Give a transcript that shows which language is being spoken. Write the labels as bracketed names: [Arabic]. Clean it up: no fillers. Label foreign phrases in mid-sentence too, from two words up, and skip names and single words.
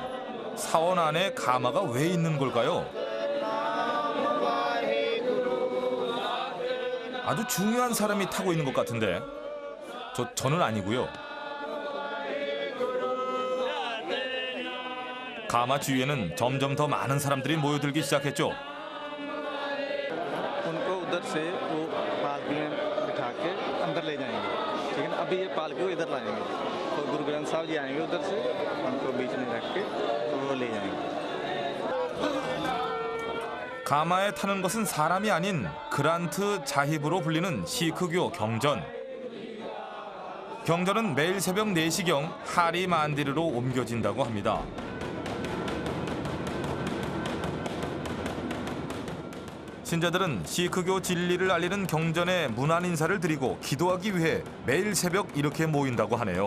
[Korean] 사원 안에 가마가 왜 있는 걸까요? 아주 중요한 사람이 타고 있는 것 같은데 저는 아니고요. 가마 주위에는 점점 더 많은 사람들이 모여들기 시작했죠. [Hindi] उनको उधर से वो पालकी में बिठा के अंदर ले जाएंगे, लेकिन अभी ये पालकी को इधर लाएंगे और गुरु ग्रंथ साहब जी आएंगे उधर से, उनको बीच में रख के वो ले जाएंगे। [Korean] 가마에 타는 것은 사람이 아닌 그란트 자힙으로 불리는 시크교 경전. 경전은 매일 새벽 4시경 하리 만디르로 옮겨진다고 합니다. 신자들은 시크교 진리를 알리는 경전에 문안 인사를 드리고 기도하기 위해 매일 새벽 이렇게 모인다고 하네요.